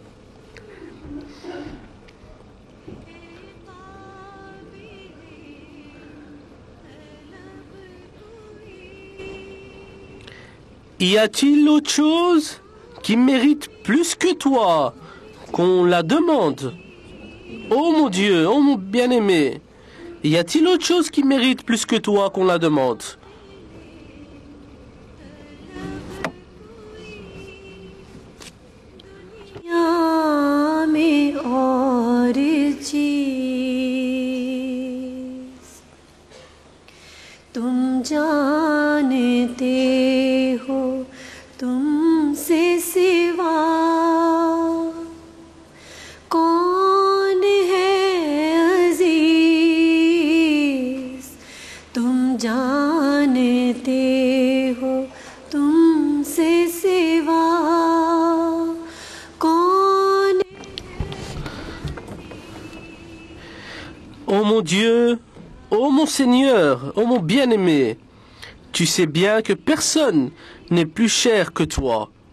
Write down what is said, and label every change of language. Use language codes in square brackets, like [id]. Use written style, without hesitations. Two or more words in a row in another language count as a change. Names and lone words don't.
[fr] y a-t-il autre chose qui mérite plus que toi qu'on la demande? Ô mon Dieu, ô mon bien-aimé, y a-t-il autre chose qui mérite plus que toi qu'on la demande? [ur] تم جانتے ہو تم سے سوا کون ہے عزیز تم جانتے ہو تم سے سوا کون [fr] Ô mon Dieu, ô mon Seigneur, ô mon bien-aimé, tu sais bien que personne n'est plus cher que toi.